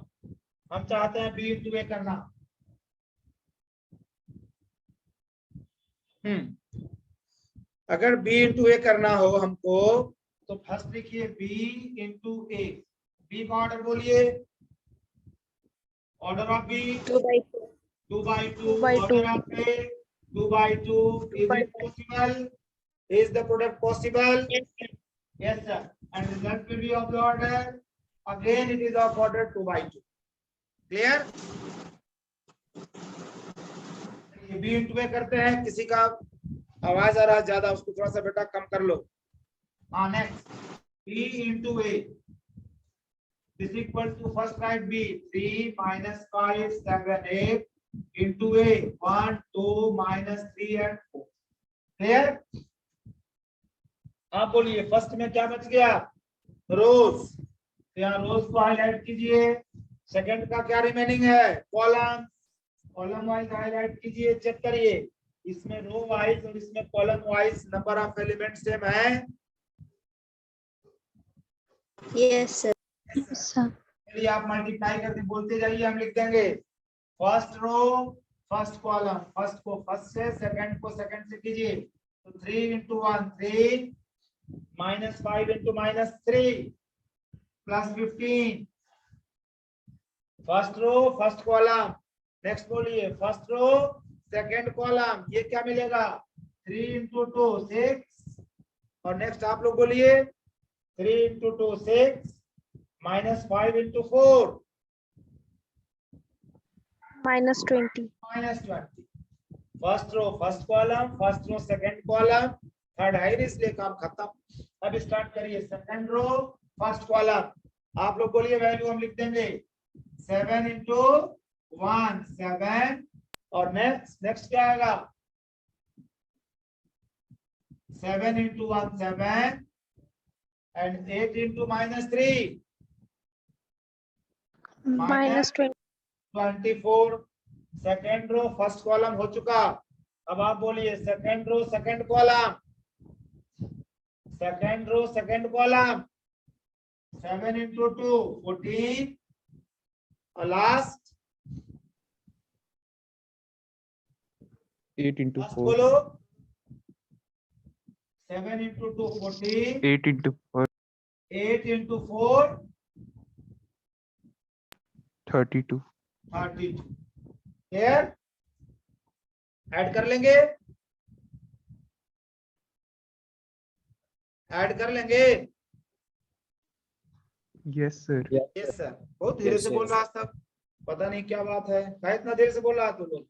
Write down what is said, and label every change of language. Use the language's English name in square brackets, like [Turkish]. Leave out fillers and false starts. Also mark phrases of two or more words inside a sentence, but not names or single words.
[Hindi] हम चाहते हैं [English] B into A [Hindi] करना। अगर [English] B into A [Hindi] करना हो हमको, तो फर्स्ट लिखिए [English] B into A. [Hindi] बी का ऑर्डर बोलिए, [English] order of B 2 by 2. 2 by 2, 2 by 2. order of A 2 by 2. Is by it possible? Is the product possible? Yes, sir. Yes, sir. And result will be of the order. Again, it is of order 2 by 2. Clear? B into A [Hindi] करते हैं। किसी का आवाज आ रहा है ज्यादा, उसको थोड़ा सा बेटा कम कर लो। हाँ, [English] next B into A is equal to first write B 3 minus 5 7 8 into A 1 2 minus 3 and 4. Clear? [Hindi] आप बोलिए फर्स्ट में क्या बच गया? रोज। यहाँ रोज को हाईलाइट कीजिए। सेकंड का क्या रिमेनिंग है? कॉलम। [English] column wise [Hindi] हाईलाइट कीजिए, चेक करिए इसमें [English] row wise [Hindi] और इसमें [English] column wise number of element same [Hindi] है? [English] Yes, sir. Sir. [Hindi] चलिए आप मल्टीप्लाई करके बोलते जाइए, हम लिख देंगे [English] first row first column, [Hindi] फर्स्ट को फर्स्ट से, सेकंड को सेकंड से कीजिए। [English] तो 3 into 1 3 minus 5 into minus 3 plus 15। first row first column. [Hindi] नेक्स्ट बोलिए [English] first row second column, [Hindi] ये क्या मिलेगा? [English] 3 into 2 6। [Hindi] और नेक्स्ट आप लोग बोलिए [English] 3 into 2 6 minus 5 into 4 Minus 20. minus 20। first row first column, first row second column, third [Hindi] है इसलिए काम खत्म। अब स्टार्ट करिए [English] second row first column. [Hindi] आप लोग बोलिए वैल्यू हम लिख देंगे 7 into 1 7। और नेक्स्ट क्या आएगा? [English] 7 into 1 7 and 8 into minus 3 Minus 20. 24। second row first column [Hindi] हो चुका। अब आप बोलिए [English] second row second column, second row second column [Hindi] 7 into 2 14 और लास्ट [English] 8 into 4. [Hindi] बोलो 7 into 2 14 [English] 8 into 4. 8 into 4 32. [Hindi] 32। क्लियर? ऐड कर लेंगे, ऐड कर लेंगे। [English] Yes, sir. yes sir. [Hindi] बहुत धीरे से बोल रहा था, पता नहीं क्या बात है, क्या इतना देर से बोल रहा तू लोग?